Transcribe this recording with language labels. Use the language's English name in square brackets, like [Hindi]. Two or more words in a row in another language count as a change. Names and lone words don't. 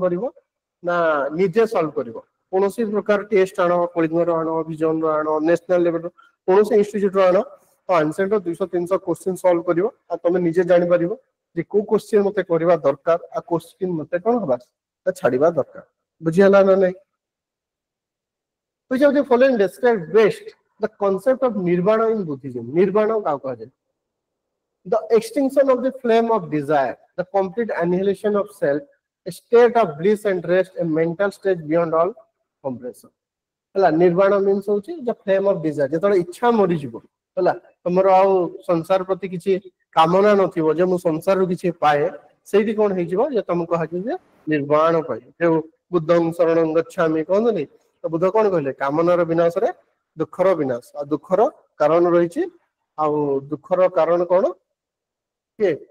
[Odia] କରିବ ନା ନିଜେ ସଲ୍ଭ କରିବ କୌଣସି ପ୍ରକାର ଟେଷ୍ଟ ଆଣ କଳିଙ୍ଗର ଆଣ ଭିଜନର ଆଣ [English] national level [Odia] କୌଣସି ଇନଷ୍ଟିଚ୍ୟୁଟର ଆଣ ତ ଆନସେଣ୍ଟର 200-300 କ୍ୱେଶ୍ଚିନ୍ ସଲ୍ଭ କରିବ ଆଉ ତମେ ନିଜେ ଜାଣିପାରିବ ଯେ କୋଉ କ୍ୱେଶ୍ଚିନ୍ ମତେ କରିବା ଦରକାର ଆଉ କ୍ୱେଶ୍ଚିନ୍ ମତେ କଣ ହବା ଛାଡିବା ଦରକାର ବୁଝିହେଲା ନା ନାଇଁ [English] which of the following describe best the concept of nirvana in Buddhism [Odia] nirvana କାହାକୁ କୁହାଯାଏ the [English] extinction of the flame of desire the complete annihilation of self a state of bliss and rest a mental state beyond all comprehension [Odia] ହେଲା ନିର୍ବାଣ ମିନ୍ସ ହଉଛି [English] the flame of desire [Odia] ଯେତେବେଳେ ଇଚ୍ଛା ମରିଯିବ ହେଲା ତମର ଆଉ ସଂସାର ପ୍ରତି କିଛି କାମନା ନଥିବ ଯେ ମୁଁ ସଂସାରରୁ କିଛି ପାଏ ସେଇଠି କଣ ହେଇଯିବ ଯେ ତମକୁ କୁହାଯିବ ଯେ ନିର୍ବାଣ କହିଲେ ଯୋଉ [Pali] ବୁଦ୍ଧଂ ଶରଣଂ ଗଚ୍ଛାମି [Odia] କହନ୍ତୁନି ତ ବୁଦ୍ଧ କଣ କହିଲେ କାମନାର ବିନାଶରେ ଦୁଃଖର ବିନାଶ ଆଉ ଦୁଃଖର କାରଣ ରହିଛି ଆଉ ଦୁଃଖର କାରଣ କଣ କିଏ